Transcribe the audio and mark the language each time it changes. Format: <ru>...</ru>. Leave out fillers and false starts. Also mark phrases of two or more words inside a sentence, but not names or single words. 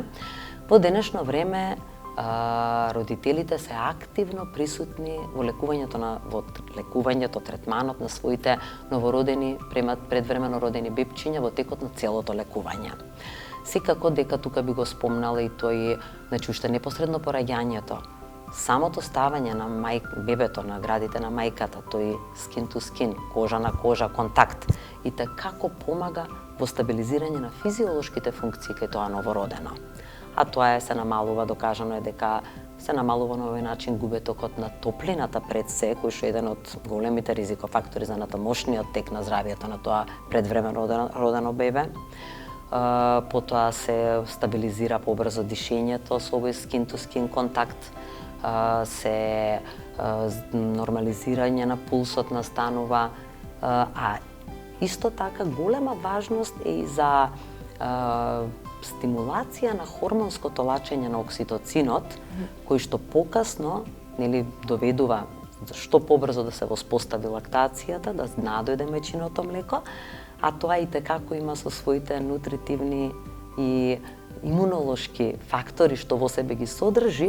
<mk>Во денешно време родителите се активно присутни во лекувањето, третманот на своите новородени, предвремено родени бебчиња во текот на целото лекување. Секако дека тука би го спомнала и тој, уште непосредно по раѓањето, самото ставање на бебето на градите на мајката, тој</mk> <en>skin to skin,</en> <mk>кожа на кожа, контакт, и како помага во стабилизирање на физиолошките функции кај тоа новородено. А тоа се намалува, докажано е дека се намалува на овој начин губетокот на топлината пред се, кој што е еден од големите ризикофактори за натамошниот тек на здравието на тоа предвремено родено бебе. Потоа се стабилизира побрзо дишењето со овој</mk> <en>skin to skin</en> <mk>контакт, се нормализирање на пулсот настанува А исто така голема важност е и за стимулација на хормонското лачење на окситоцинот, кој што покасно, нели, доведува што побрзо да се воспостави лактацијата, да надојде мајчиното млеко, а тоа и текако има со своите нутритивни и имунолошки фактори што во себе ги содржи.</mk>